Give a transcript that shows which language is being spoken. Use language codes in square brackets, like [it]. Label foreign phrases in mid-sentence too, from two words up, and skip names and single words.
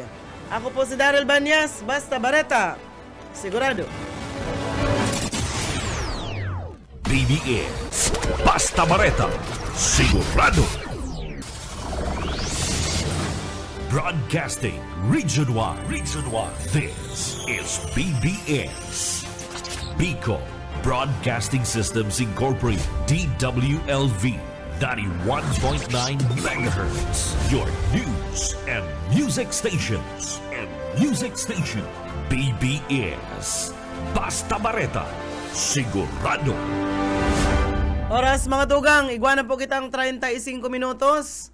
[bik] Ako po si Daryl Banyas, basta bareta, sigurado. BBS Basta Bareta, sigurado. [en] Broadcasting Region 1. This is BBS. Bicol Broadcasting Systems Incorporated, DWLV, 91.9 MHz. Your news and music stations. [bik] BBS Basta Bareta, sigurado. Oras mga tugang, igwanan po kitang 35 minutos.